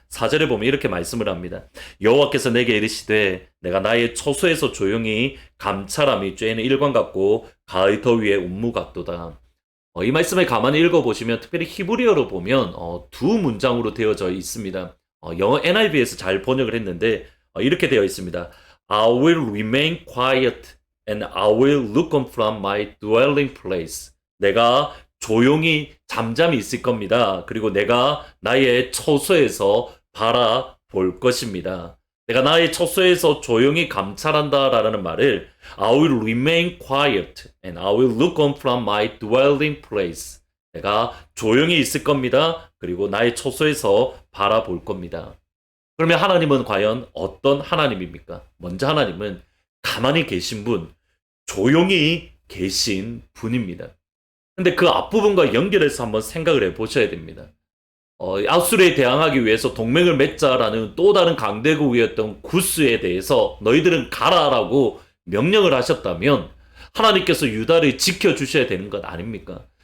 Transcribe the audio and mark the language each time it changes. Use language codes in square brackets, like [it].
[ko] 4절에 보면 이렇게 말씀을 합니다. 여호와께서 내게 이르시되 내가 나의 초소에서 조용히 감찰함이 죄는 일관 같고 가의 더위에 운무 같도다. 이 말씀을 가만히 읽어보시면 특별히 히브리어로 보면 두 문장으로 되어져 있습니다. 영어 NIV에서 잘 번역을 했는데 이렇게 되어 있습니다. [en] I will remain quiet and I will look on from my dwelling place. [ko] 내가 조용히 잠잠히 있을 겁니다. 그리고 내가 나의 처소에서 바라볼 것입니다. 내가 나의 처소에서 조용히 감찰한다라는 말을 [en] I will remain quiet and I will look on from my dwelling place. [ko] 내가 조용히 있을 겁니다. 그리고 나의 처소에서 바라볼 겁니다. 그러면 하나님은 과연 어떤 하나님입니까? 먼저 하나님은 가만히 계신 분, 조용히 계신 분입니다. 근데 그 앞부분과 연결해서 한번 생각을 해보셔야 됩니다. 아수르에 대항하기 위해서 동맹을 맺자라는 또 다른 강대국이었던 구스에 대해서 너희들은 가라라고 명령을 하셨다면 하나님께서 유다를 지켜주셔야 되는 것 아닙니까?